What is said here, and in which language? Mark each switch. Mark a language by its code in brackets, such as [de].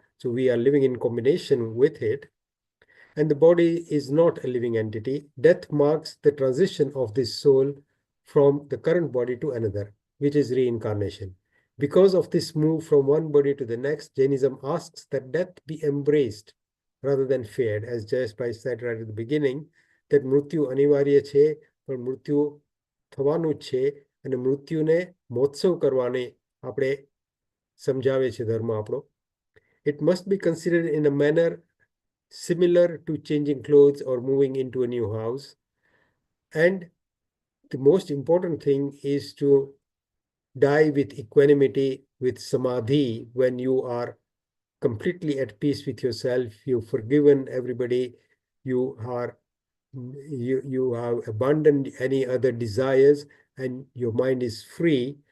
[en] So we are living in combination with it. And the body is not a living entity. Death marks the transition of this soul from the current body to another, which is reincarnation. Because of this move from one body to the next, Jainism asks that death be embraced rather than feared. As Jayeshbhai said right at the beginning, that [gu] mૃત્યુ અનિવાર્ય છે, પણ મૃત્યુ થવાનું જ છે, અને મૃત્યુને મહોત્સવ કરવાને આપણે સમજાવે છે ધર્મ આપણો. [en] It must be considered in a manner similar to changing clothes or moving into a new house. And the most important thing is to die with equanimity, with samadhi, when you are completely at peace with yourself, you've forgiven everybody, you have abandoned any other desires, and your mind is free.